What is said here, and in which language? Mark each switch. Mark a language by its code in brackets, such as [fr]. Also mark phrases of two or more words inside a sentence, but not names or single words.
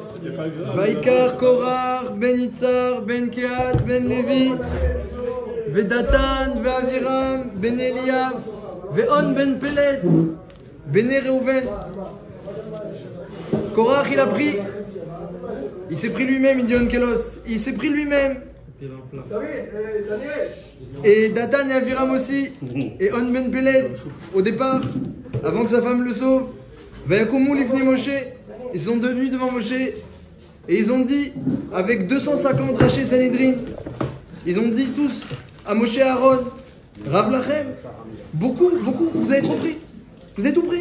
[he] ויקח קרח בן יצהר בן קהת בן לוי ודתן ואבירם בן אליאב ואון בן פלת בן ראובן. [fr] Korach il a pris, il s'est pris lui-même, il dit Onkelos, il s'est pris lui-même. Et Datan et Aviram aussi, et On Ben Pelet, au départ, avant que sa femme le sauve, [he] ויקומו לפני משה, [fr] ils sont devenus devant Moshe, et ils ont dit, avec 250 [he] ראשי סנהדרין, [fr] ils ont dit tous à Moshe Aaron, [he] רב לכם, [fr] beaucoup, vous avez trop pris, vous avez tout pris.